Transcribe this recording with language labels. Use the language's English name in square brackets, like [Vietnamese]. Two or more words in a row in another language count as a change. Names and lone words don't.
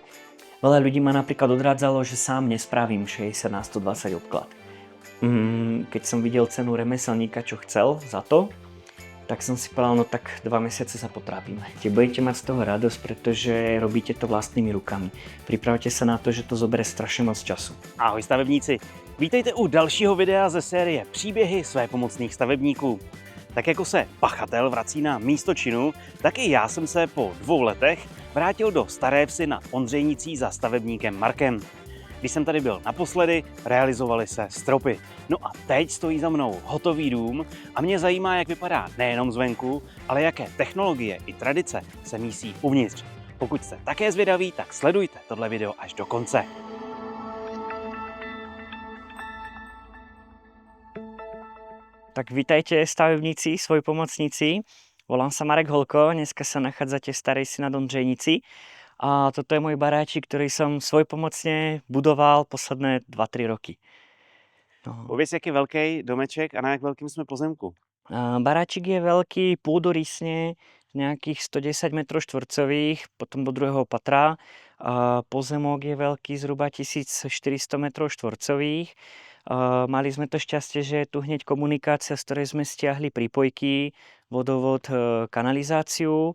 [Slovak] Veľa ľudí ma napríklad odrádzalo, že sám nespravím 60 na 120 obklad. Keď som videl cenu remeselníka, čo chcel za to, tak som si povedal, no tak 2 mesiace sa potrápime. Budete mať z toho radosť, pretože robíte to vlastnými rukami. Pripravte sa na to, že to zoberie [Czech] strašně moc [Slovak] času. [Czech] Ahoj stavebníci, vítejte u dalšího videa ze série Příběhy svépomocných stavebníků. Tak jako se pachatel vrací na místo činu, tak i já jsem se po 2 letech vrátil do Staré Vsi nad Ondřejnicí za stavebníkem Markem. Když jsem tady byl naposledy, realizovaly se stropy. No a teď stojí za mnou hotový dům a mě zajímá, jak vypadá nejenom zvenku, ale jaké technologie i tradice se mísí uvnitř. Pokud jste také zvědaví, tak sledujte tohle video až do konce. [Slovak] Tak vítajte stavebníci, svojpomocníci. Volám sa Marek Holko, dneska sa nachádzate v Starej Vsi nad Ondřejnicí. A toto je môj baráčik, ktorý som svojpomocne budoval posledné 2-3 roky. No. [Czech] Pověz, jak je velký domeček a na jak velkým jsme pozemku. [Slovak] Baráčik je veľký pôdorysne, nejakých 110 m2, potom do 2. patra. Pozemok je veľký, zhruba 1400 m2. Mali sme to šťastie, že je tu hneď komunikácia, z ktorej sme stiahli prípojky, vodovod, kanalizáciu.